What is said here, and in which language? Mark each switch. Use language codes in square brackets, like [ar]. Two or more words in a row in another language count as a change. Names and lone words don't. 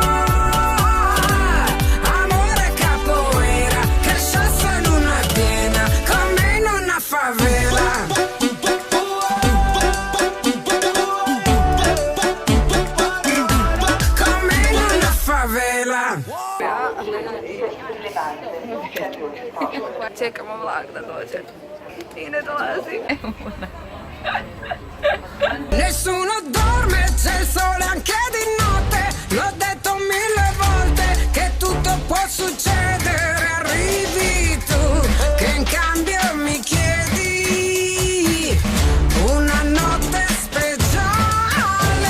[it] Amore capoeira, che sciassa in una piena, come in una favela. Come in una favela. [hr] Čekamo vlak da dođe. I ne dolazi. [it] Nessuno dorme, c'è il sole anche di notte. L'ho detto 1000 volte che tutto può succedere. Arrivi tu, che in cambio mi chiedi una notte speciale.